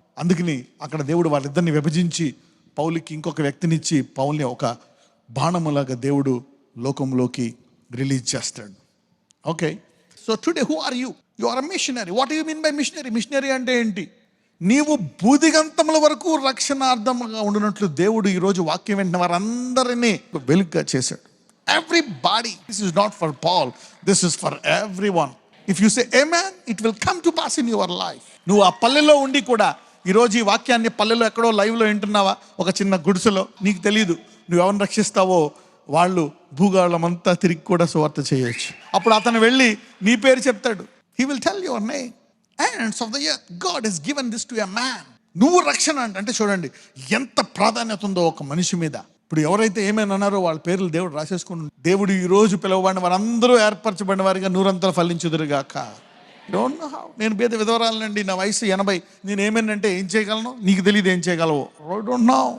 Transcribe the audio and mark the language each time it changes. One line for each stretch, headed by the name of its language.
Telugu: అందుకని అక్కడ దేవుడు వాళ్ళిద్దరిని విభజించి పౌలుకి ఇంకొక వ్యక్తినిచ్చి పౌల్ని ఒక బాణములాగా దేవుడు లోకంలోకి రిలీజ్ చేస్తాడు.
English: Okay, so today who are you? You are a missionary. What you mean by missionary?
Telugu: Machinery అంటే ఏంటి? నీవు బూదిగంతముల వరకు రక్షణార్థంగా ఉండినట్లు దేవుడు ఈరోజు వాక్యం వింటున్న వారందరినీ వెలుగుగా చేశాడు.
English: Everybody. This is not for Paul. This is for everyone. If you say amen, it will come to pass in your life.
Telugu: నువ్వు ఆ పల్లెలో ఉండి కూడా ఈరోజు ఈ వాక్యాన్ని పల్లెలో ఎక్కడో లైవ్లో వింటున్నావా, ఒక చిన్న గుడిసెలో, నీకు తెలీదు నువ్వు ఎవరిని రక్షిస్తావో వాళ్ళు భూగోళం అంతా తిరిగి కూడా సువార్త చేయొచ్చు. అప్పుడు అతను వెళ్ళి నీ పేరు చెప్తాడు.
English: He will tell your name. Ends of the earth, God has given this to a man.
Telugu: నువ్వు రక్షణ అంటే చూడండి ఎంత ప్రాధాన్యత ఉందో ఒక మనిషి మీద. ఇప్పుడు ఎవరైతే ఏమైనా అన్నారో వాళ్ళ పేర్లు దేవుడు రాసేసుకుని, దేవుడు ఈ రోజు పిలువబడిన వారందరూ ఏర్పరచబడిన వారిగా నూరంతలు ఫలించుదురుగాక.
English: Don't know how.
Telugu: నేను పేద విధవరాలనండి, నా వయసు 80, నేను ఏమేనంటే ఏం చేయగలను, నీకు తెలియదు ఏం చేయగలవు.
English: Don't know.